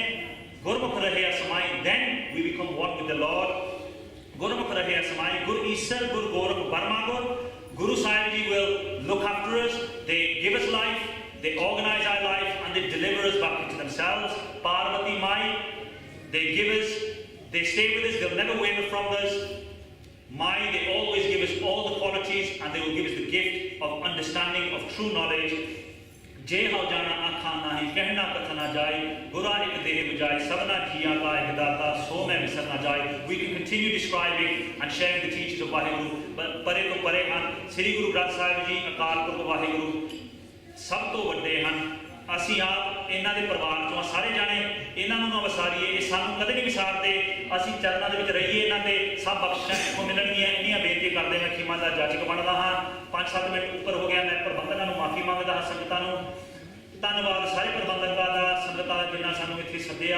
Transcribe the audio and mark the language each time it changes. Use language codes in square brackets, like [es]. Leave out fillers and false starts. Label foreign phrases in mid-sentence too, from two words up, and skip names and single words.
[pa] ਗੁਰਮੁਖ ਰਹਿਆ ਸਮਾਈ, [en] then we become one with the Lord. [pa] ਗੁਰਮੁਖ ਰਹਿਆ ਸਮਾਈ, ਗੁਰ ਈਸਰ ਗੁਰ ਗੋਰਖ ਬਰਮਾ ਗੁਰ। [en] Guru Sahib Ji will look after us, they give us life, they organize our life, and they deliver us back into themselves. Parvati Mai, they give us, they stay with us, they'll never waver from us. Mai, they always give us all the qualities and they will give us the gift of understanding, of true knowledge. [pa] ਜੇ ਹੋ ਜਾਣਾ ਆਖਾ ਨਾਹੀ ਕਹਣਾ ਕਥ ਨਾ ਜਾਏ, ਗੁਰਾ ਏਕ ਦੇਹਿ ਬੁਝਾਏ ਸਭਨਾ ਜੀਆ ਕਾ ਏਕ ਦਾਤਾ ਸੋ ਮੈਂ ਵਿਸਰ ਨਾ ਜਾਏ। [en] We can continue describing and sharing the teachings of Vaheguru, but [pa] ਪਰੇ ਤੋ ਪਰੇ ਹੈਂ ਸ੍ਰੀ ਗੁਰੂ ਗ੍ਰੰਥ ਸਾਹਿਬ ਜੀ ਅਕਾਲ ਪੁਰਖ ਵਾਹਿਗੁਰੂ ਸਭ ਤੋ ਵੱਡੇ ਹੈਂ। ਅਸੀਂ ਆਪ ਇਹਨਾਂ ਦੇ ਪਰਿਵਾਰ ਚੋਂ ਸਾਰੇ ਜਾਣੇ, ਇਹਨਾਂ ਨੂੰ ਨਾ ਵਿਸਾਰੀਏ, ਇਹ ਸਾਨੂੰ ਕਦੇ ਨਹੀਂ ਵਿਸਾਰਦੇ। ਅਸੀਂ ਚਰਨਾਂ ਦੇ ਵਿੱਚ ਰਹੀਏ, ਇਹਨਾਂ ਦੇ ਸਭ ਬਖਸ਼ਿਸ਼ਾਂ ਇੱਥੋਂ ਮਿਲਣਗੀਆਂ। ਇੰਨੀਆਂ ਬੇਨਤੀ ਕਰਦੇ ਮੈਂ ਖਿਮਾ ਦਾ ਜਾਚਕ ਬਣਦਾ ਹਾਂ। 5-7 ਮਿੰਟ ਉੱਪਰ ਹੋ ਗਿਆ, ਮੈਂ ਪ੍ਰਬੰਧਕਾਂ ਨੂੰ ਮਾਫੀ ਮੰਗਦਾ ਹਾਂ, ਸੰਗਤਾਂ ਨੂੰ ਧੰਨਵਾਦ ਸਾਰੇ ਪ੍ਰਬੰਧਕਾਂ ਦਾ, ਸੰਗਤਾਂ ਜਿਨ੍ਹਾਂ ਸਾਨੂੰ ਇੱਥੇ ਸੱਦਿਆ।